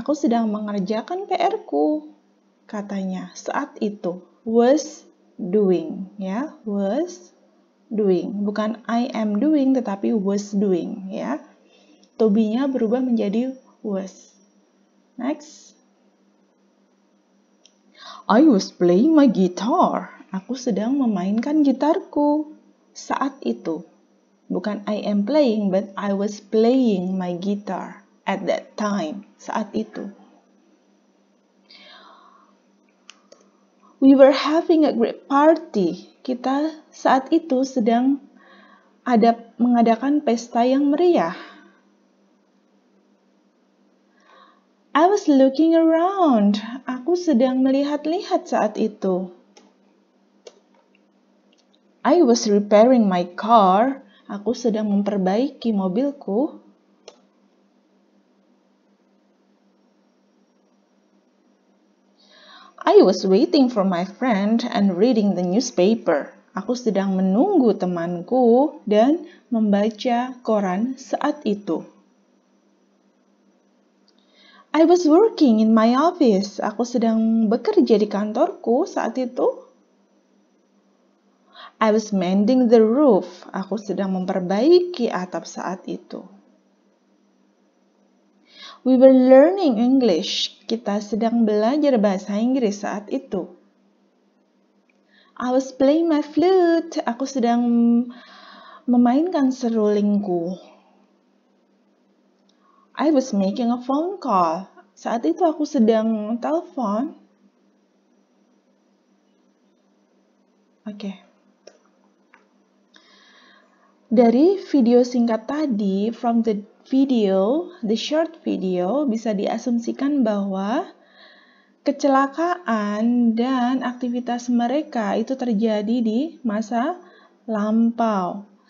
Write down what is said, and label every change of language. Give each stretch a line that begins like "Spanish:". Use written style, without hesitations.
Indonesian: Aku sedang mengerjakan PR-ku, katanya saat itu.
English: Was doing, ya, was doing. Bukan I am doing, tetapi was doing, ya.
Indonesian: To be-nya berubah menjadi was. Next.
English: I was playing my guitar.
Indonesian: Aku sedang memainkan gitarku saat itu.
English: Bukan I am playing, but I was playing my guitar at that time,
Indonesian: saat itu.
English: We were having a great party.
Indonesian: Kita saat itu sedang mengadakan pesta yang meriah.
English: I was looking around.
Indonesian: Aku sedang melihat-lihat saat itu.
English: I was repairing my car.
Indonesian: Aku sedang memperbaiki mobilku.
English: I was waiting for my friend and reading the newspaper.
Indonesian: Aku sedang menunggu temanku dan membaca koran saat itu.
English: I was working in my office.
Indonesian: Aku sedang bekerja di kantorku saat itu.
English: I was mending the roof.
Indonesian: Aku sedang memperbaiki atap saat itu.
English: We were learning English.
Indonesian: Kita sedang belajar bahasa Inggris saat itu.
English: I was playing my flute.
Indonesian: Aku sedang memainkan serulingku.
English: I was making a phone call.
Indonesian: Saat itu aku sedang telepon. Oke. Dari video singkat tadi,
English: from the video, the short video,
Indonesian: bisa diasumsikan bahwa kecelakaan dan aktivitas mereka itu terjadi di masa lampau.